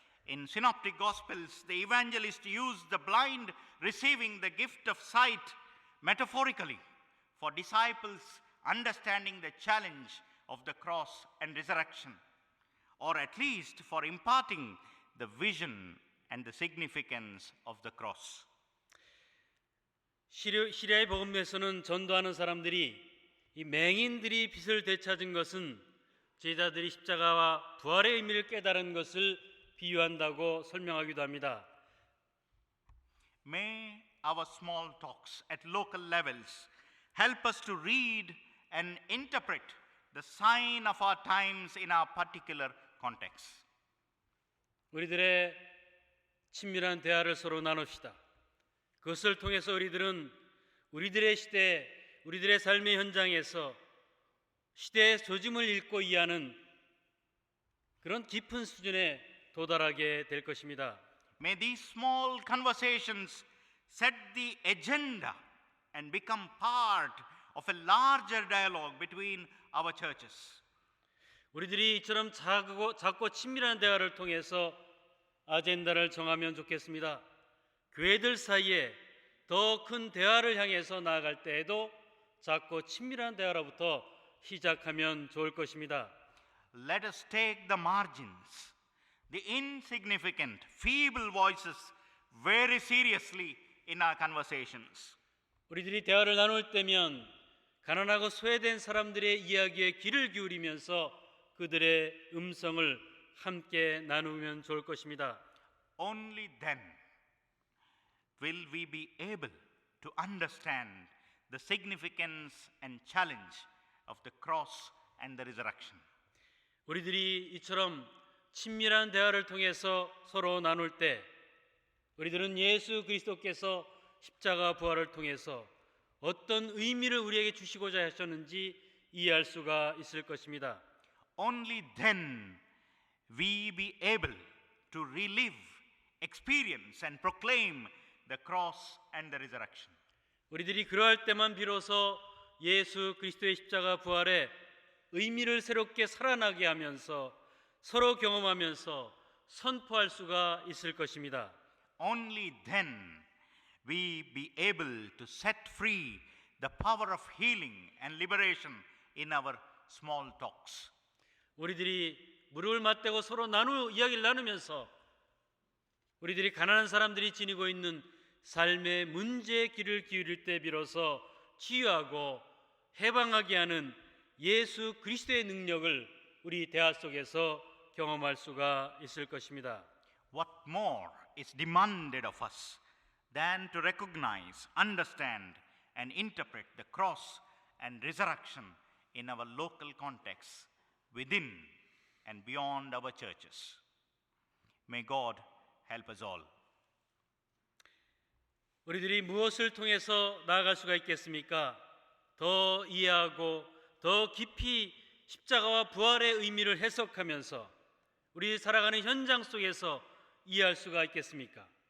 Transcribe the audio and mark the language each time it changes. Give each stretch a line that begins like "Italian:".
English: In Synoptic Gospels, the evangelist used the blind receiving the gift of sight metaphorically for disciples understanding the challenge of the cross and resurrection, or at least for imparting the vision and the significance of the cross.
Korean: 시리아의 복음에서는 전도하는 사람들이 이 맹인들이 빛을 되찾은 것은 제자들이 십자가와 부활의 의미를 깨달은 것을 비유한다고 설명하기도 합니다.
English: May our small talks at local levels help us to read and interpret the sign of our times in our particular context.
Korean: 우리들의 친밀한 대화를 서로 나눕시다. 그것을 통해서 우리들은 우리들의 시대, 우리들의 삶의 현장에서 시대의 조짐을 읽고 이해하는 그런 깊은 수준에 도달하게 될 것입니다.
English: May these small conversations set the agenda and become part of a larger dialogue between our churches.
Korean: 우리들이 이처럼 작고 친밀한 대화를 통해서 아젠다를 정하면 좋겠습니다. 교회들 사이에 더 큰 대화를 향해서 나아갈 때에도 작고 친밀한 대화로부터 시작하면 좋을 것입니다.
English: Let us take the margins, the insignificant, feeble voices very seriously in our conversations.
Korean: 우리들이 대화를 나눌 때면 가난하고 소외된 사람들의 이야기에 귀를 기울이면서 그들의 음성을 함께 나누면 좋을 것입니다.
English: Only then will we be able to understand the significance and challenge of the cross and the resurrection.
Korean: 우리들이 이처럼 친밀한 대화를 통해서 서로 나눌 때 우리들은 예수 그리스도께서 십자가 부활을 통해서 어떤 의미를 우리에게 주시고자 하셨는지 이해할 수가 있을 것입니다.
English: Only then we be able to relive, experience and proclaim the cross and the resurrection.
Korean: 우리들이 그러할 때만 비로소 예수 그리스도의 십자가 부활의 의미를 새롭게 살아나게 하면서 서로 경험하면서 선포할 수가 있을 것입니다.
English: Only then we be able to set free the power of healing and liberation in our small talks.
Korean: 우리들이 무릎을 맞대고 서로 이야기를 나누면서 우리들이 가난한 사람들이 지니고 있는 삶의 문제에 귀를 기울일 때 비로소 치유하고 해방하게 하는 예수 그리스도의 능력을 우리 대화 속에서 경험할 수가 있을 것입니다.
English: What more is demanded of us than to recognize, understand, and interpret the cross and resurrection in our local context, within and beyond our churches. May God help us all.
Korean: 우리들이 무엇을 통해서 나아갈 수가 있겠습니까? 더 이해하고 더 깊이 십자가와 부활의 의미를 해석하면서 우리 살아가는 현장 속에서 이해할 수가 있겠습니까?